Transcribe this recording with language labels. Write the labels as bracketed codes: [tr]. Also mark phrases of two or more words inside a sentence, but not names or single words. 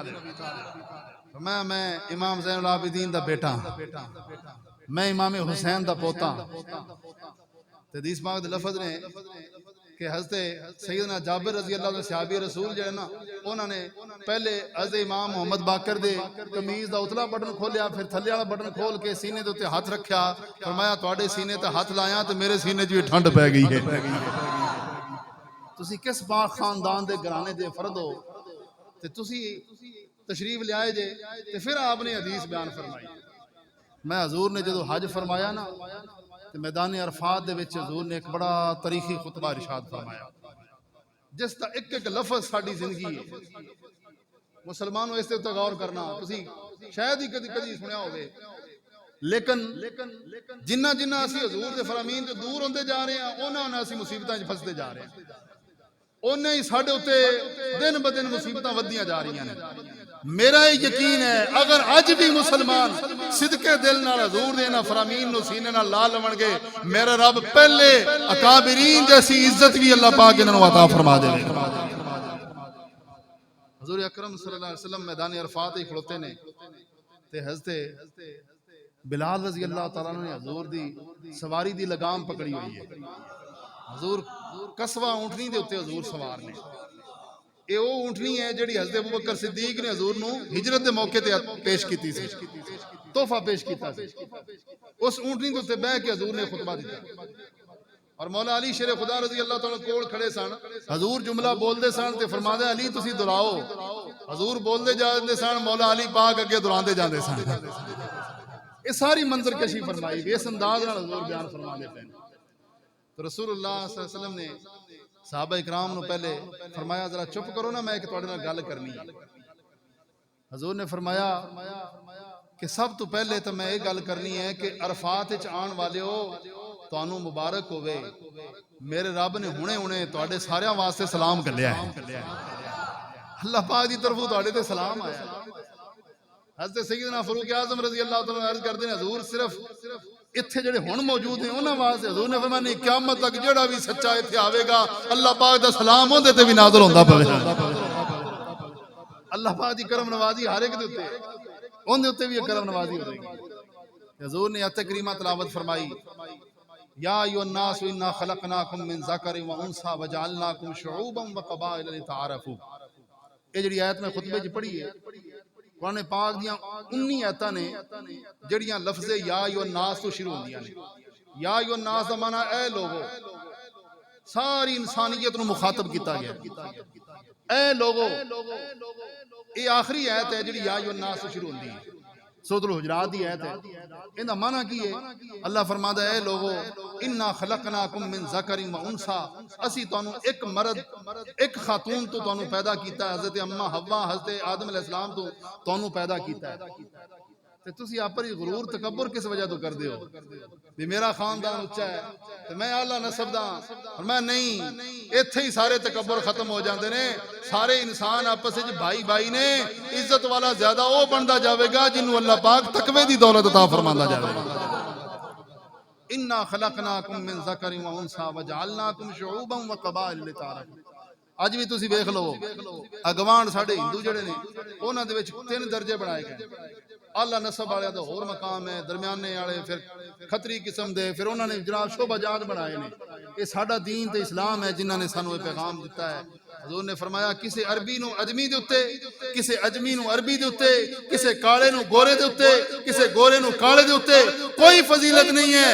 [pa] میں امام زین العابدین دا بیٹا میں امام حسین دا پوتا. حدیث پاک دے لفظ نے کہ حضرت سیدنا جابر [ar] رضی اللہ عنہ [pa] صحابی رسول جو ہے نا انہوں نے پہلے حضرت امام محمد باقر دے قمیض دا اتلا بٹن کھولیا پھر تھلے والا بٹن کھول کے سینے دے اوتے ہاتھ رکھیا فرمایا تواڈے سینے تے ہاتھ لایا تے میرے سینے 'چ بھی ٹھنڈ پے گئی ہے. تسی کس پاک خاندان دے گھرانے دے فرد ہو تے تسی تشریف لے آئے جے تے پھر آپ نے حدیث بیان فرمائی. میں حضور نے جدو حج فرمایا نا تے میدان عرفات دے وچ حضور نے ایک بڑا تاریخی خطبہ ارشاد فرمایا جس دا ایک ایک لفظ ساڈی زندگی ہے. مسلمانوں اس تے غور کرنا تسی شاید ہی کدی سنیا ہوگے لیکن جنہ جنہ اسی حضور دے فرامین تو دور ہوندے جا رہے ہیں انہاں اسی مصیبتاں وچ پھسدے جا رہے ہیں. انہیں ہی ساڈے اوتے دن بدن مصیبتاں ودیاں جا رہی ہیں. میرا یقین ہے اگر اج بھی مسلمان صدقے دل نال حضور دے انہاں فرامین نو سینے نال لا لون گے میرا رب پہلے اکابرین جیسی عزت بھی اللہ پاک انہاں نو عطا فرما دے گا. حضور اکرم [ar] صلی اللہ علیہ وسلم [pa] میدان عرفات ہی کھڑوتے نے تے حضرت بلال [ar] رضی اللہ تعالیٰ [pa] نے حضور دی سواری دی لگام پکڑی ہوئی ہے. حضور قصوہ اونٹنی دے اوتے حضور سوار نے. اے او اونٹنی ہے جڑی حضرت ابوبکر صدیق نے حضور نو ہجرت دے موقع تے پیش کیتی سی تحفہ پیش کیتا سی. اس اونٹنی دے اوتے بیٹھ کے حضور نے خطبہ دیتا اور مولا علی شیر خدا [ar] رضی اللہ تعالیٰ [pa] کول کھڑے سن. حضور جملہ بول دے سن تے فرمایا علی تسی دہراؤ. حضور بول دے جاندے سن مولا علی پاک اگے دہراندے جاندے سن. یہ ساری منظر کشی فرمائی اس انداز نال حضور بیان فرما دے پے. تو رسول اللہ [ar] صلی اللہ علیہ وسلم [pa] نے صحابہ اکرام نو پہلے فرمایا ذرا چپ کرو نا میں ایک تواڈے نال گل کرنی ہے. حضور نے فرمایا کہ سب تو پہلے تو میں یہ گل کرنی ہے کہ عرفات وچ آن والے ہو تانوں مبارک ہوے. میرے رب نے ہنے تواڈے سارے واسطے سلام کھلیا ہے. اللہ پاک دی طرفوں تواڈے تے سلام آیا. حضرت سیدنا فاروق اعظم [ar] رضی اللہ تعالیٰ [pa] عرض کردے نے حضور صرف اتھے جڑے ہن موجود ہیں انہاں واسطے حضور نے فرمایا نہیں قیامت تک جڑا بھی سچا ایتھے آوے گا اللہ پاک دا سلام اون دے تے بھی نازل ہوندا پوے. اللہ پاک دی کرم نوازی ہر ایک دے اوتے اون دے اوتے بھی کرم نوازی ہو گی. حضور نے آیت کریمہ تلاوت فرمائی [ar] یا ایھا الناس انا خلقناکم من ذکر و انثی وجعلناکم شعوبا وقبائل لتعارفوا. [pa] یہ جڑی آیت میں خطبے وچ پڑھی ہے قرآن پاک دیاں 19 آیتاں نے جڑیاں لفظ [ar] یا ایھا الناس [pa] تو شروع ہوندیاں نے. [ar] یا ایھا الناس [pa] دا معنی اے لوگو ساری انسانیت نو مخاطب کیتا گیا. اے لوگو یہ آخری آیت ہے جڑی [ar] یا ایھا الناس [pa] تو شروع ہوندی ہے. سورۃ الحجرات دی آیت ہے. ان دا معنی کی ہے اللہ فرماتا ہے اے لوگو [ar] انا خلقناکم من ذکر و انثی [pa] اسی تانوں ایک مرد ایک خاتون تو تانوں پیدا کیتا ہے. حضرت اما حوا حضرت آدم [ar] علیہ السلام [pa] تو تانوں پیدا کیتا ہے. تے تسی اپر غرور تکبر کس وجہ تو کردے ہو بھی میرا خاندان اونچا ہے تے میں اعلی نسب دا اور میں نہیں. ایتھے ہی سارے تکبر ختم ہو جاندے نے. سارے انسان آپس وچ بھائی بھائی نے. عزت والا زیادہ او بندا جاوے گا جنوں اللہ پاک تقوی دی دولت عطا فرماندا جاوے گا. [ar] انا خلقناکم من ذکر و انثی وجعلناکم شعوبا وقبائل لتعارفوا. [pa] اج بھی تسی ویکھ لو اگوان ساڈے ہندو جڑے نے انہاں دے وچ 3 درجے بنائے گئے. اعلیٰ نسب والے دا اور مقام ہے درمیانے والے پھر کھتری قسم دے پھر انہوں نے جناب شعبہ جات بنائے نے. یہ ساڈا دین تے اسلام ہے جنہاں نے سانو یہ پیغام دیتا ہے حضور نے فرمایا کسے عربی نو اجمی دے اتے، کسے اجمی نو عربی دے اتے، کسے کالے نو گورے دے اتے، کسے گورے نو کالے دے اتے کوئی فضیلت نہیں ہے۔